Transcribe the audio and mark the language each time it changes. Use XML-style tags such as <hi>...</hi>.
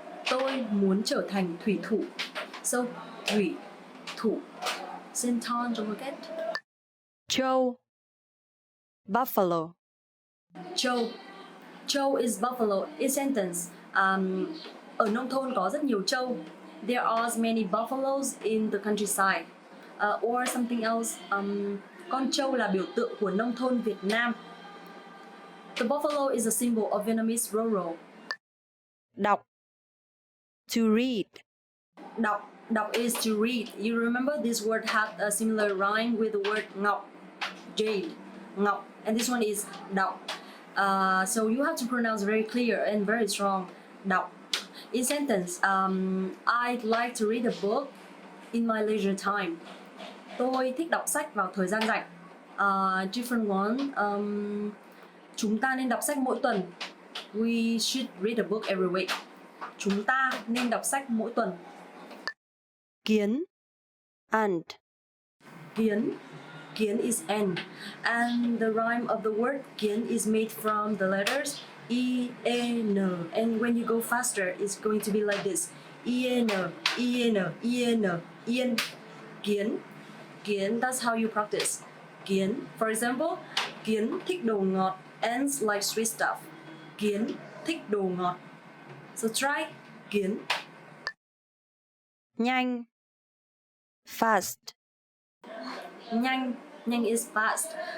<vi>Tôi muốn trở thành thủy thủ.</vi> <en>So, thủy thủ. Same tone, don't forget.</en> <vi>Trâu. Buffalo.</vi> <en>Trâu. Trâu is buffalo.</en> <vi>In sentence, ở nông thôn có rất nhiều trâu.</vi> <en>There are many buffaloes in the countryside. Or something else.</en> <vi>Con trâu là biểu tượng của nông thôn Việt Nam.</vi> <en>The buffalo is a symbol of Vietnamese rural. Đọc. To read. Đọc is to read. You remember this word had a similar rhyme with the word ngọc, jade, ngọc, and this one is đọc. So you have to pronounce very clear and very strong. Đọc. In sentence, I'd like to read a book in my leisure time.</en> <vi>Tôi thích đọc sách vào thời gian rảnh. Different one. Chúng ta nên đọc sách mỗi tuần.</vi> <en>We should read a book every week.</en> <vi>Chúng ta nên đọc sách mỗi tuần.</vi> <en>Kiến. And. Kiến is and. And the rhyme of the word kiến is made from the letters E, E, N. And when you go faster, it's going to be like this. E, N, E, N, E, N, Yên. Kiến. Kiến, that's how you practice.</en> <vi>Kiến. For example, Kiến thích đồ ngọt.</vi> <en>Ants like sweet stuff. Kiến thích đồ ngọt. So try Kiến. Nhanh. Fast. Nhanh is fast.</en>